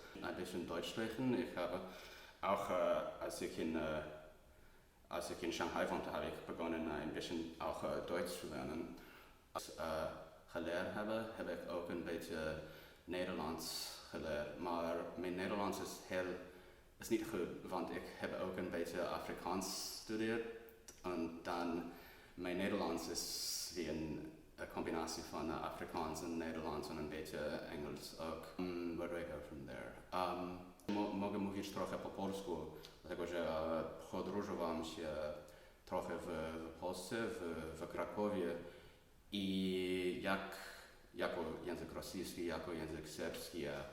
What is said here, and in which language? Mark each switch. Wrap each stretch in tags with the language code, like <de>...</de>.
<de>Ein bisschen Deutsch sprechen. Ich habe auch, als ich in Shanghai wohnte, habe ich begonnen, ein bisschen auch Deutsch zu lernen. Als ich gelernt habe, habe ich auch ein bisschen Nederlands gelernt.</de> <nl>Maar mijn Nederlands is niet goed, want ik heb ook een beetje Afrikaans studeerd. En dan, mijn Nederlands is wie een combinatie van Afrikaans en Nederlands en een beetje Engels ook.</nl> <en>Where do I go from there?</en> <pl>Mogę mówić trochę po polsku, dlatego że podróżowałem się trochę w Polsce, w Krakowie i jako język rosyjski, jako język serbski.</pl>